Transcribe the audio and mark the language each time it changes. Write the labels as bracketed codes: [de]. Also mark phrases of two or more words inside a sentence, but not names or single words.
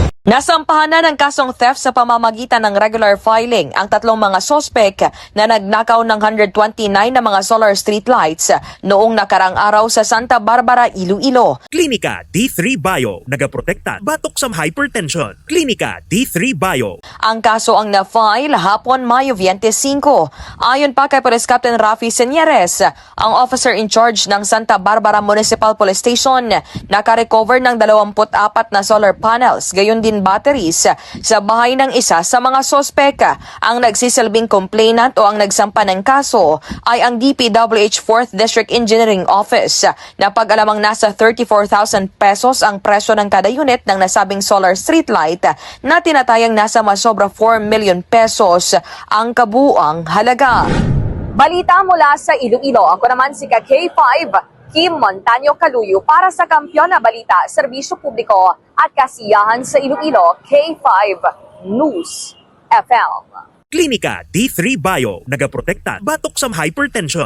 [tl] Nasampahan na ng kasong theft sa pamamagitan ng [en] regular filing [tl] ang tatlong mga sospek na nagnakaw ng 129 na mga solar street lights noong nakarang araw sa Santa Barbara, Iloilo. [hil] Klinika D3 Bio, nagaprotekta batok sa hypertension. Klinika D3 Bio. Ang kaso ang na-file hapon Mayo 25. [tl] Ayon pa kay Police Captain Rafi Senyeres, ang [en] officer in charge [tl] ng Santa Barbara Municipal Police Station nakarecover ng 24 na solar panels, gayon din batteries sa bahay ng isa sa mga sospek. Ang nagsisilbing complainant o ang nagsampa ng kaso ay ang DPWH 4th District Engineering Office na pag-alamang nasa 34,000 pesos ang presyo ng kada unit ng nasabing solar streetlight na tinatayang nasa masobra 4 million pesos ang kabuuang halaga. Balita mula sa Iloilo. Ako naman si K5 Kim Montaño Caluyo para sa Kampiyon na Balita, Serbisyo Publiko at Kasiyahan sa Iloilo, K5 News FM. [hil] Klinika D3 Bio, nagaprotekta batok sa hypertension.